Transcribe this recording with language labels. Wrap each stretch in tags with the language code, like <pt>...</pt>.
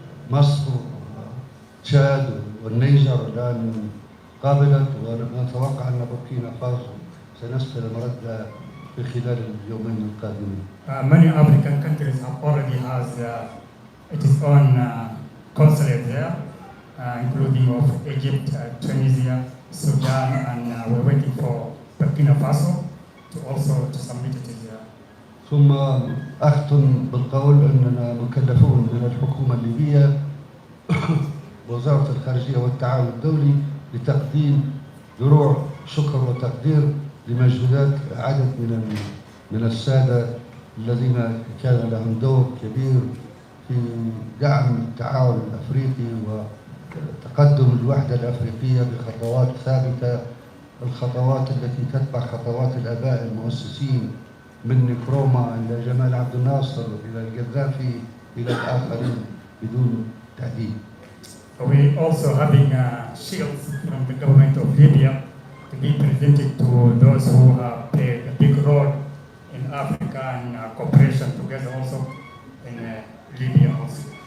<ar>ومصر وتشاد والنيجر الآن قابلت، ونتوقع أن بوركينا فاسو سنستلم ردها في خلال اليومين القادمين.</ar> <en>Many African countries have already has its own consulate there, including of Egypt, Tunisia, Sudan, and we're waiting for Burkina Faso to also to submit it there.</en> <ar>ثم أختم بالقول أننا مكلفون من الحكومة الليبية وزارة الخارجية والتعاون الدولي لتقديم دروع شكر وتقدير لمجهودات عدد من السادة الذين كان لهم دور كبير في دعم التعاون الأفريقي وتقدم الوحدة الأفريقية بخطوات ثابتة، الخطوات التي تتبع خطوات الآباء المؤسسين من نكروما إلى جمال عبد الناصر إلى القذافي إلى الآخرين بدون تعديل.</ar> <en>We also having shields from the government of Libya to be presented to those who have played a big role in Africa and cooperation together also in Libya also.</en>